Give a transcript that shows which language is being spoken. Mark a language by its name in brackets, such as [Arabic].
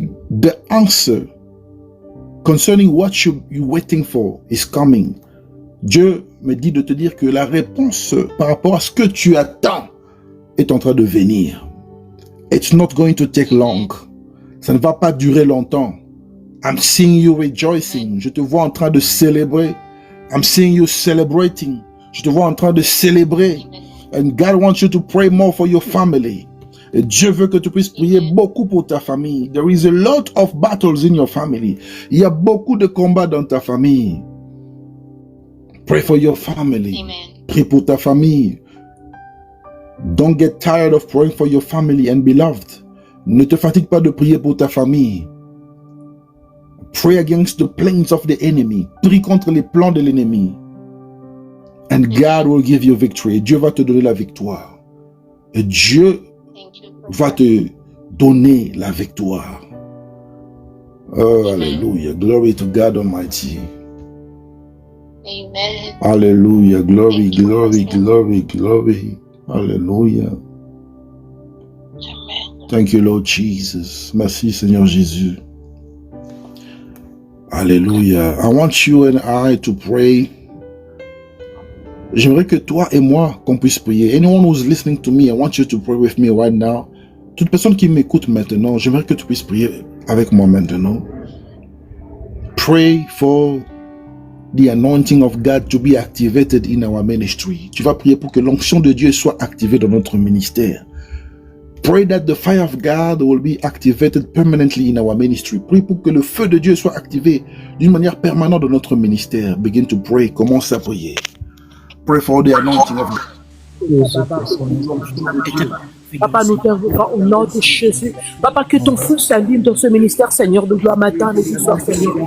[English] The answer concerning what you're waiting for is coming. [French] Dieu me dit de te dire que la réponse par rapport à ce que tu attends est en train de venir. [English] It's not going to take long. [French] Ça ne va pas durer longtemps. [English] I'm seeing you rejoicing. [French] Je te vois en train de célébrer. [English] I'm seeing you celebrating. [French] Je te vois en train de célébrer. [English] And God wants you to pray more for your family. [French] Et Dieu veut que tu puisses prier beaucoup pour ta famille. [English] There is a lot of battles in your family. [French] Il y a beaucoup de combats dans ta famille. [English] Pray for your family. Amen. [French] Prie pour ta famille. [English] Don't get tired of praying for your family and beloved. [French] Ne te fatigue pas de prier pour ta famille. [English] Pray against the plans of the enemy. [French] Prie contre les plans de l'ennemi. [English] And God will give you victory. [French] Dieu va te donner la victoire. Et Dieu va te donner la victoire. [English] Oh, hallelujah. Glory to God Almighty. Amen. Hallelujah. Glory, glory, glory, glory. Hallelujah. Amen. Thank you, Lord Jesus. [French] Merci, Seigneur Jésus. [English] Hallelujah. I want you and I to pray. [French] J'aimerais que toi et moi, qu'on puisse prier. [English] Anyone who's listening to me, I want you to pray with me right now. [French] Toute personne qui m'écoute maintenant, j'aimerais que tu puisses prier avec moi maintenant. [English] Pray for the anointing of God to be activated in our ministry. [French] Tu vas prier pour que l'onction de Dieu soit activée dans notre ministère. [English] Pray that the fire of God will be activated permanently in our ministry. [French] Prie pour que le feu de Dieu soit activé d'une manière permanente dans notre ministère. [English] Begin to pray. [French] Commence à prier. [English] Pray for the anointing of God. [French] Papa, nous t'invoquons au nom de Jésus. Papa, que ton feu s'allume dans ce ministère, Seigneur de gloire, matin et soir, Seigneur.